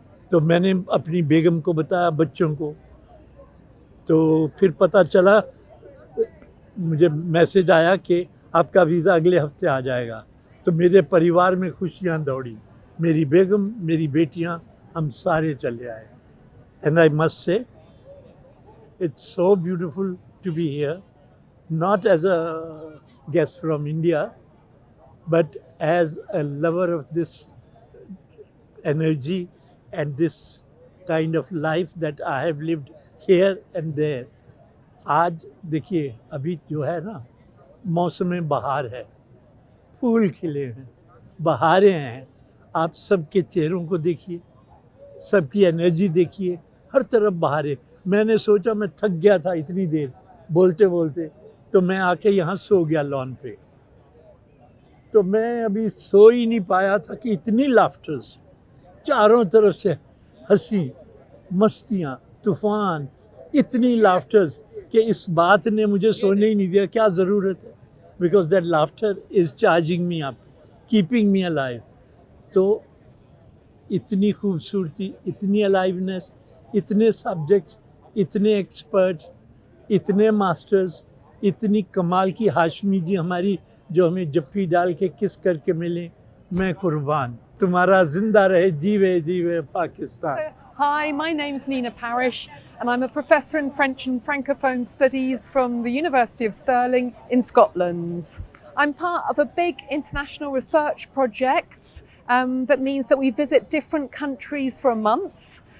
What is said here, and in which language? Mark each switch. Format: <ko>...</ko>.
<hi>तो मैंने अपनी बेगम को बताया, बच्चों को, तो फिर पता चला, मुझे मैसेज आया कि आपका वीज़ा अगले हफ्ते आ जाएगा। तो मेरे परिवार में खुशियाँ दौड़ी, मेरी बेगम, मेरी बेटियाँ, हम सारे चले आए।</hi> <en>And I must say it's so beautiful to be here, not as a guest from India, but as a lover of this energy and this kind of life that I have lived here and there.</en> <hi>आज देखिए, अभी जो है ना, मौसम बहार है, फूल खिले हैं, बहारें हैं। आप सबके चेहरों को देखिए, सबकी एनर्जी देखिए, हर तरफ बहारें। मैंने सोचा, मैं थक गया था इतनी देर बोलते बोलते, तो मैं आके यहाँ सो गया लॉन पे। तो मैं अभी सो ही नहीं पाया था कि इतनी लाफ्टर्स, चारों तरफ से हंसी, मस्तियाँ, तूफान, इतनी लाफ्टर्स कि इस बात ने मुझे सोने ही नहीं दिया। क्या ज़रूरत है,</hi> <en>Because that laughter is charging me up, keeping me alive.</en> <hi>तो इतनी खूबसूरती, इतनी अलाइवनेस, इतने सब्जेक्ट्स, इतने एक्सपर्ट्स, इतने मास्टर्स, इतनी कमाल की हाशमी जी हमारी, जो हमें जफ्फी डाल के किस करके मिले। मैं कुर्बान, तुम्हारा जिंदा रहे, जीवे जीवे Pakistan.</hi> <en>Hi, my name's Nina Parish, and I'm a professor in French and Francophone Studies from the University of Stirling in Scotland. I'm part of a big international research project that means that we visit different countries for a month.</en>